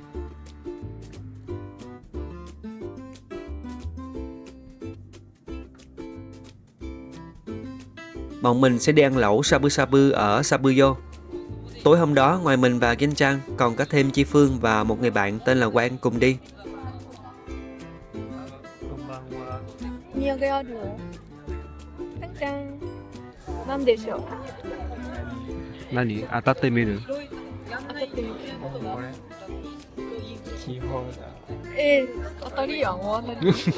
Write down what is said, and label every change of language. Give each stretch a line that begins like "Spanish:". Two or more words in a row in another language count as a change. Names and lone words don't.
Vietnamese: Bọn mình sẽ đi ăn lẩu Shabu Shabu ở Sabuyo. Tối hôm đó, ngoài mình và Genjan còn có thêm Chi Phương và một người bạn tên là Quang cùng đi.
Japanese: Nani? Atatte miru? 当たりやん、もう当たり。